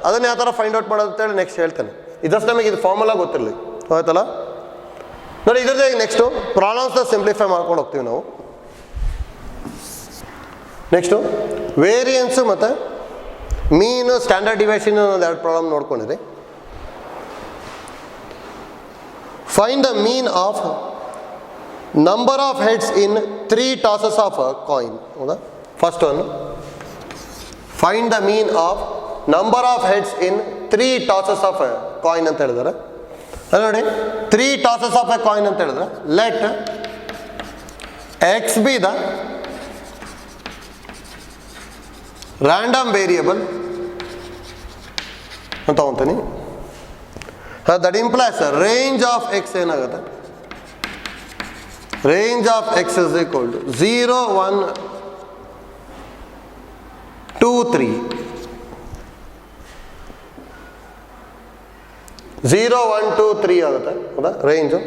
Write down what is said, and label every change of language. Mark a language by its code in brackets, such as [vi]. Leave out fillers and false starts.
[kn] ಅದನ್ನು ಯಾವ ಥರ ಫೈಂಡ್ ಔಟ್ ಮಾಡೋದು ಅಂತೇಳಿ ನೆಕ್ಸ್ಟ್ ಹೇಳ್ತೇನೆ. ಇದಷ್ಟು ನಮಗೆ ಇದು ಫಾರ್ಮುಲಾ ಗೊತ್ತಿರಲಿ ಆಯ್ತಲ್ಲ. ನೋಡಿ, ಇದ್ರದ್ದು ನೆಕ್ಸ್ಟು ಪ್ರಾಬ್ಲಮ್ಸ್ನ ಸಿಂಪ್ಲಿಫೈ ಮಾಡ್ಕೊಂಡು ಹೋಗ್ತೀವಿ ನಾವು. ನೆಕ್ಸ್ಟು ವೇರಿಯನ್ಸು ಮತ್ತು ಮೀನು, ಸ್ಟ್ಯಾಂಡರ್ಡ್ ಡಿವಿಯೇಷನ್ ಒಂದು 2 problem ನೋಡ್ಕೊಂಡಿರಿ. [en] Find the mean of number of heads in 3 tosses of a coin. [kn] ಹೌದಾ? [en] First one. Find the mean of number of heads in 3 tosses of a coin [kn] ಅಂತ ಹೇಳಿದಾರೆ. [en] ನೋಡಿ 3 tosses of a coin [kn] ಅಂತ ಹೇಳಿದ್ರೆ [en] let x be the random variable [kn] ಅಂತ ತಗೊಂತೀನಿ. [en] that implies range of X [kn] ಏನಾಗುತ್ತೆ, [en] range of X is equal to 0 1 2 3 0 1 2 3 [kn] ಆಗುತ್ತೆ. ಹೌದಾ? Range.